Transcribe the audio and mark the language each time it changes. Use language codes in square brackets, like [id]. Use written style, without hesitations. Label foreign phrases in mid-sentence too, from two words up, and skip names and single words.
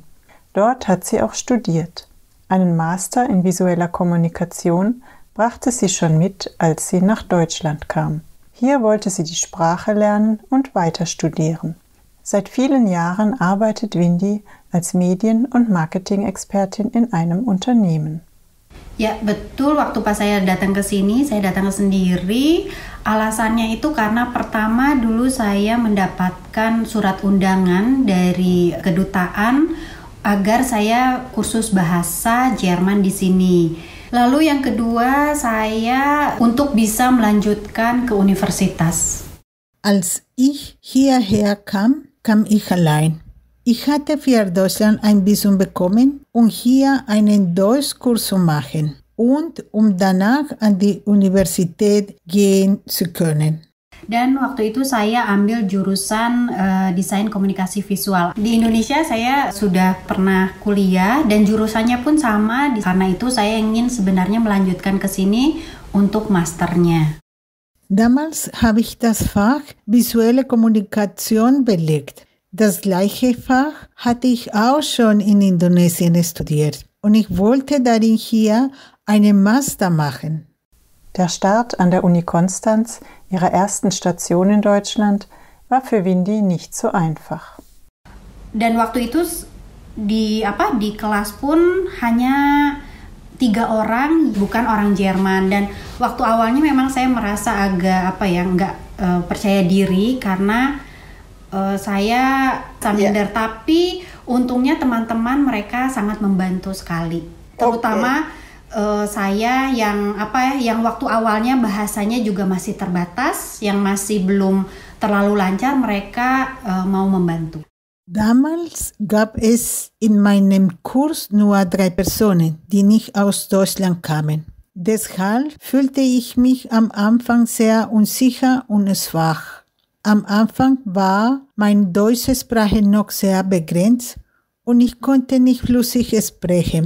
[de] Dort hat sie auch studiert. Einen Master in visueller Kommunikation brachte sie schon mit, als sie nach Deutschland kam. Hier wollte sie die Sprache lernen und weiter studieren. Seit vielen Jahren arbeitet Windy als Medien- und Marketing-Expertin in einem Unternehmen. [id] Ya betul, waktu pas saya datang ke sini, saya datang sendiri. Alasannya itu karena pertama dulu saya mendapatkan surat undangan dari kedutaan agar saya kursus bahasa Jerman di sini. Lalu yang kedua, saya untuk bisa melanjutkan ke universitas. [de] Als ich hierher kam ich allein. Ich hatte für Deutschland ein Visum bekommen, um hier einen Deutschkurs zu machen und um danach an die Universität gehen zu können. [id] Dan waktu itu saya ambil jurusan desain komunikasi visual. Di Indonesia saya sudah pernah kuliah dan jurusannya pun sama. Karena itu saya ingin sebenarnya melanjutkan ke sini untuk masternya. [de] Damals habe ich das Fach visuelle Kommunikation belegt. Das gleiche Fach hatte ich auch schon in Indonesien studiert und ich wollte darin hier einen Master machen. Der Start an der Uni Konstanz, ihrer ersten Station in Deutschland, war für Windy nicht so einfach. [id] Dan waktu itu di kelas pun hanya 3 orang, bukan orang Jerman. Dan waktu awalnya memang saya merasa agak nggak percaya diri karena saya minder. Tapi untungnya teman-teman mereka sangat membantu sekali. Terutama saya yang waktu awalnya bahasanya juga masih terbatas, yang masih belum terlalu lancar, mereka mau membantu. [de] Damals gab es in meinem Kurs nur 3 Personen, die nicht aus Deutschland kamen. Deshalb fühlte ich mich am Anfang sehr unsicher und schwach. Am Anfang war meine deutsche Sprache noch sehr begrenzt und ich konnte nicht flüssig sprechen.